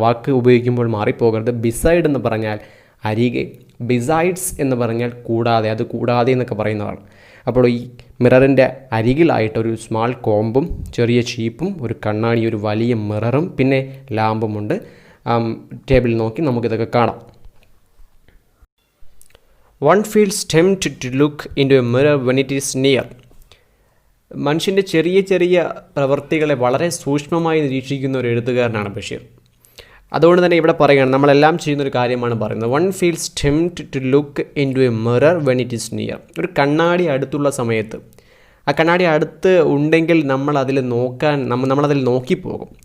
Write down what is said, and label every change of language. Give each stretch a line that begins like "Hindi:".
Malayalam: വാക്ക് ഉപയോഗിക്കുമ്പോൾ മാറിപ്പോകരുത്. ബിസൈഡ് എന്ന് പറഞ്ഞാൽ അരികെ, ബിസൈഡ്സ് എന്ന് പറഞ്ഞാൽ കൂടാതെ, അത് കൂടാതെ എന്നൊക്കെ പറയുന്നതാണ്. അപ്പോൾ ഈ മിററിൻ്റെ അരികിലായിട്ടൊരു സ്മാൾ കോമ്പും ചെറിയ ചീപ്പും ഒരു കണ്ണാടി, ഒരു വലിയ മിററും പിന്നെ ലാമ്പുമുണ്ട്. ടേബിളിൽ നോക്കി നമുക്കിതൊക്കെ കാണാം.
English: One feels tempted to look into a mirror when it is near.
Malayalam: മനുഷ്യൻ്റെ ചെറിയ ചെറിയ പ്രവൃത്തികളെ വളരെ സൂക്ഷ്മമായി നിരീക്ഷിക്കുന്ന ഒരു എഴുത്തുകാരനാണ് ബഷീർ. അതുകൊണ്ട് തന്നെ ഇവിടെ പറയുകയാണ്, നമ്മളെല്ലാം ചെയ്യുന്നൊരു കാര്യമാണ് പറയുന്നത്.
English: One feels tempt to look in to a mirror when it is near.
Malayalam: ഒരു കണ്ണാടി അടുത്തുള്ള സമയത്ത്, ആ കണ്ണാടി അടുത്ത് ഉണ്ടെങ്കിൽ നമ്മളതിൽ നോക്കിപ്പോകും.